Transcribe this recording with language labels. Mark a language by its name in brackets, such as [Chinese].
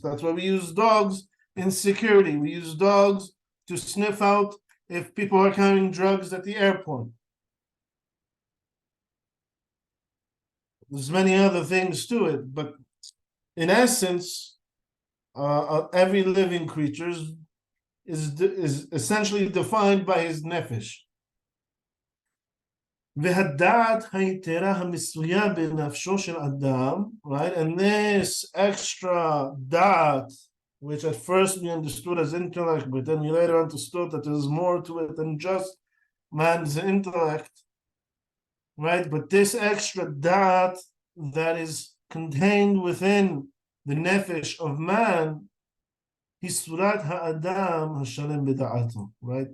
[English] That's why we use dogs in security. We use dogs to sniff out if people are carrying drugs at the airport. There's many other things to it, but in essence, every living creature is essentially defined by his nefesh. [Hebrew] והדעת היתרה המסויה בנפשו של אדם, [English] right? And this extra da'at, which at first we understood as intellect, but then we later understood that there's more to it than just man's intellect, right? But this extra da'at that is contained within the nefesh of man, [Hebrew] hisurat ha'adam hashalem b'da'ato, [English] right?